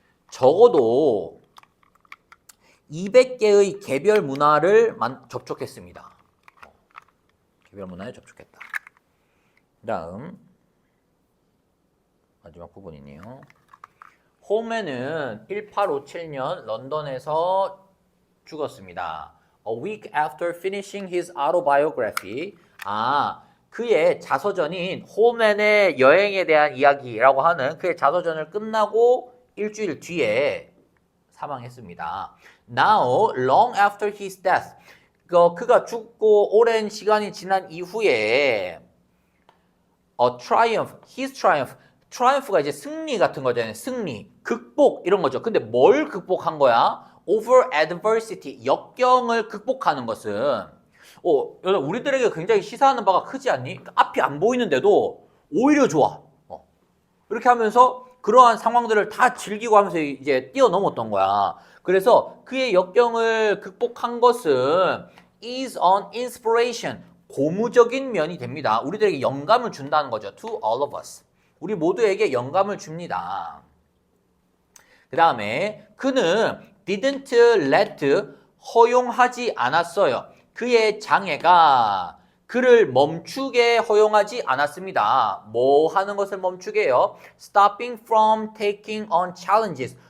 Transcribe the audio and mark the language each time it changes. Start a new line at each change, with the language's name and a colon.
Korean: 적어도 200개의 개별 문화를 접촉했습니다. 개별 문화에 접촉했다. 그 다음 마지막 부분이네요. 홈에는 1857년 런던에서 죽었습니다.
English: A week after finishing his autobiography.
Korean: 그의 자서전인 홈앤의 여행에 대한 이야기라고 하는 그의 자서전을 끝나고 일주일 뒤에 사망했습니다.
English: Now, long after his death.
Korean: 그가 죽고 오랜 시간이 지난 이후에
English: his triumph.
Korean: triumph가 이제 승리 같은 거잖아요. 승리, 극복 이런 거죠. 근데 뭘 극복한 거야?
English: Over adversity,
Korean: 역경을 극복하는 것은 우리들에게 굉장히 시사하는 바가 크지 않니? 앞이 안 보이는데도 오히려 좋아. 이렇게 하면서 그러한 상황들을 다 즐기고 하면서 이제 뛰어넘었던 거야. 그래서 그의 역경을 극복한 것은
English: is an inspiration,
Korean: 고무적인 면이 됩니다. 우리들에게 영감을 준다는 거죠.
English: To all of us.
Korean: 우리 모두에게 영감을 줍니다. 그 다음에 그는
English: didn't let,
Korean: 허용하지 않았어요. 그의 장애가 그를 멈추게 허용하지 않았습니다. 뭐 하는 것을 멈추게 해요?
English: Stopping from taking on challenges.